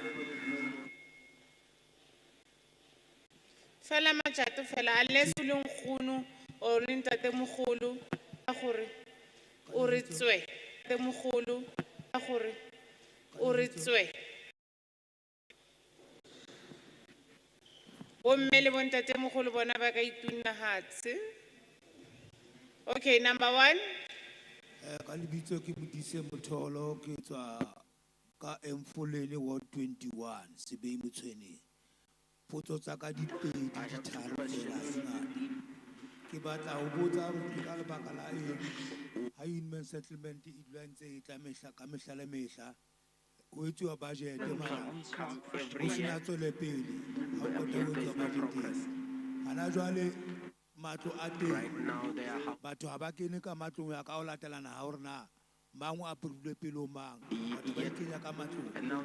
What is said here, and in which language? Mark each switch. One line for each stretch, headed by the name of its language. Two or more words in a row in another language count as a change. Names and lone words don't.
Southern Sotho: Fela matjato fela unless o le nkgono o le ntate mogolo a gore o re tswe te mogolo ka gore o re tswe bomme le bontate mogolo bona ba ka itunnahatse.
English: Okay, number 1.
Southern Sotho: Ka lebitso ke Modise Motholo ke tswa ka Emfolele Ward 21 Sebei Motshweneng. Potso tsa ka di pedi di tharo fela sengata. Ke batla ho botsa hore ka lebaka la eng ha
English: human settlement
Southern Sotho: e dula ntse e tla mehla ka mehla le mehla o etsuwa budget mara o sena tswele pele ha o qeta ho etsuwa budget hana jwale matlo a teng batho ha ba kene ka matlong ya ka o latelana ha hore na mang o approve pele o mang batho ba ikenya ka matlong.